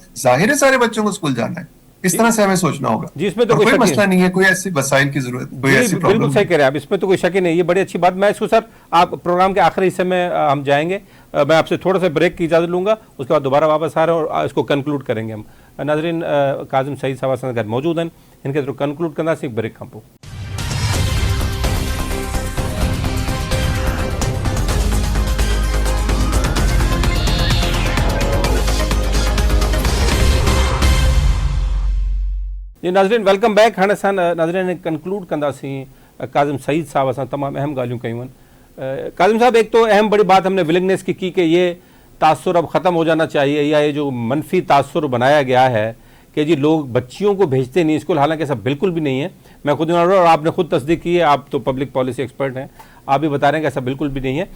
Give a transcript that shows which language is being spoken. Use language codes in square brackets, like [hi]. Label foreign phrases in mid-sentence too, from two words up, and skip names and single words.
[ur] ظاہر ہے سارے بچوں کو اسکول جانا ہے، اس طرح سے ہمیں سوچنا ہوگا. جس میں تو کوئی مسئلہ نہیں ہے، کوئی ایسی وسائل کی ضرورت، کوئی ایسی پرابلم. بالکل صحیح کہہ رہے ہیں آپ، اس میں تو کوئی شک ہی نہیں. یہ بڑی اچھی بات. میں اس کو سر آپ پروگرام کے آخری حصے میں ہم جائیں گے، میں آپ سے تھوڑا سا بریک کی اجازت لوں گا، اس کے بعد دوبارہ واپس آ رہے ہیں اور اس کو کنکلوڈ کریں گے ہم. [sd] नाज़रीन, काजिम सईद साहब असां गॾु मौजूद [ur] ہیں، ان کے [sd] थ्रू कंक्लूड कंदासीं ब्रेक खां पोइ। [ur] جی ناظرین, [en] welcome back. [sd] हाणे असां नाज़रीन कंक्लूड कंदासीं। काजिम सईद साहब असां तमामु अहम ॻाल्हियूं कयूं आहिनि। [ur] کاظم صاحب، ایک تو اہم بڑی بات ہم نے ولنگنیس کی کہ یہ تاثر اب ختم ہو جانا چاہیے، یا یہ جو منفی تاثر بنایا گیا ہے کہ جی لوگ بچیوں کو بھیجتے نہیں اسکول، حالانکہ ایسا بالکل بھی نہیں ہے. میں خود اور آپ نے خود تصدیق کی ہے، آپ تو [en] public policy expert [ur] ہیں، آپ بھی بتا رہے ہیں کہ ایسا بالکل بھی نہیں ہے.